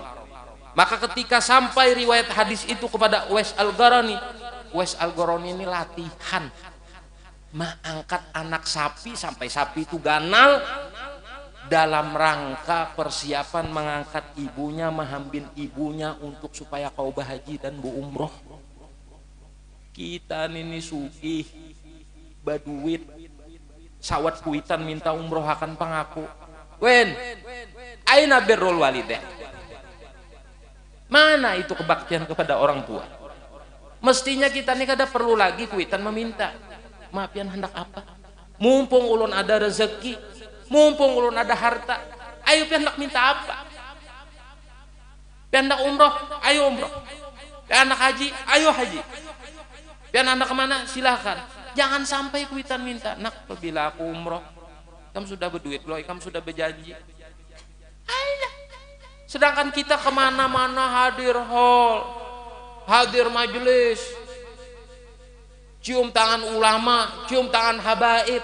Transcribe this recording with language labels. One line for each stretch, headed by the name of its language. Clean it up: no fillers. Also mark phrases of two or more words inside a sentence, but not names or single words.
Indonesian: Maka ketika sampai riwayat hadis itu kepada Uwais Al-Qarani, Uwais Al-Qarani ini latihan mengangkat anak sapi sampai sapi itu ganal dalam rangka persiapan mengangkat ibunya, mengambil ibunya untuk supaya kau berhaji dan umroh.
Banjar: Kita ini sugih baduit sawat kuitan minta umroh akan pangaku.
Arabic: Wen, أين بر الوالدين?
Indonesian: Mana itu kebaktian kepada orang tua?
Banjar: Mestinya kita ini kada perlu lagi kuitan meminta. Maaf pian hendak apa? Mumpung ulun ada rezeki, mumpung ulun ada harta, ayo pian hendak minta apa? Pian hendak umroh, ayo umroh. Pian hendak haji, ayo haji. Pian hendak kemana? Silakan. Jangan sampai kuitan minta. Nak,
Indonesian: apabila aku umroh, kamu sudah berduit loh, kamu sudah berjanji. Ayolah. Sedangkan kita kemana-mana hadir hall, hadir majelis, cium tangan ulama, cium tangan habaib.